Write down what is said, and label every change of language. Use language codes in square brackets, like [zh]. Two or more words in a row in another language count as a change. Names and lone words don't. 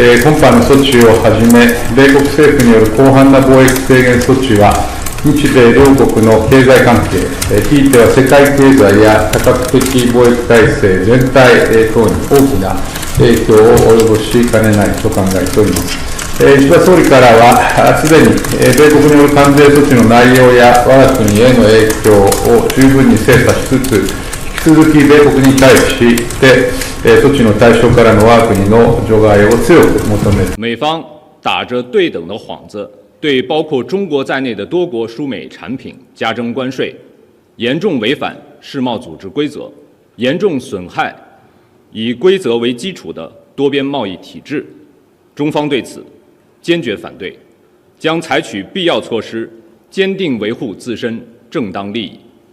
[ja] 今般の措置をはじめ、米国政府による広範な貿易制限措置は、日米両国の経済関係、ひいては世界経済や多角的貿易体制全体等に大きな影響を及ぼしかねないと考えております。石破総理からは、すでに米国による関税措置の内容や我が国への影響を十分に精査しつつ、引き続き米国に対して措置の対象からの我が国の除外を強く求める。 [zh] 美方打着对等的幌子，对包括中国在内的多国输美产品加征关税，严重违反世贸组织规则，严重损害以规则为基础的多边贸易体制。中方对此坚决反对，将采取必要措施，坚定维护自身正当利益。